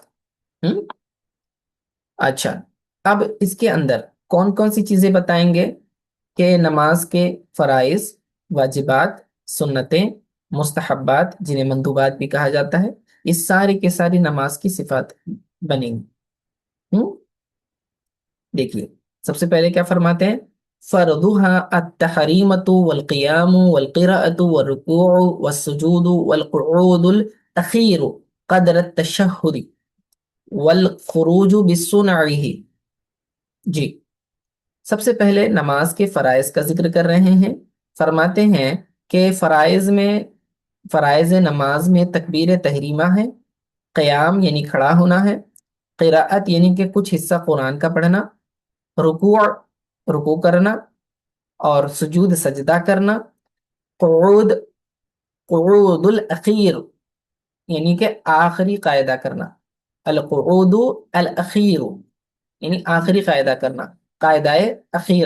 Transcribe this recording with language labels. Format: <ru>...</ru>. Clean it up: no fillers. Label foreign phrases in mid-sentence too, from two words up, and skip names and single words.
<ur>ہم اچھا، اب اس کے اندر کون کون سی چیزیں بتائیں گے کہ نماز کے فرائض، واجبات، سنتیں، مستحبات جنہیں مندوبات بھی کہا جاتا ہے، یہ ساری کے ساری نماز کی صفات بنیں گی۔ ہم دیکھیے، سب سے پہلے کیا فرماتے ہیں؟</ur> <ar>فرضها التحریمۃ والقیام والقراءۃ والرکوع والسجود والقعود الاخیر قدر التشہد والخروج بسنعہ۔</ar> <ur>جی، سب سے پہلے نماز کے فرائض کا ذکر کر رہے ہیں۔ فرماتے ہیں کہ فرائض نماز میں تکبیر تحریمہ ہے، قیام یعنی کھڑا ہونا ہے، قراءت یعنی کہ کچھ حصہ قرآن کا پڑھنا، رکوع رکوع کرنا، اور سجود سجدہ کرنا، قعود قعود الاخیر یعنی کہ آخری قاعدہ کرنا، القعود الاخیر یعنی آخری قاعدہ کرنا، قاعدہ اخیرہ۔</ur>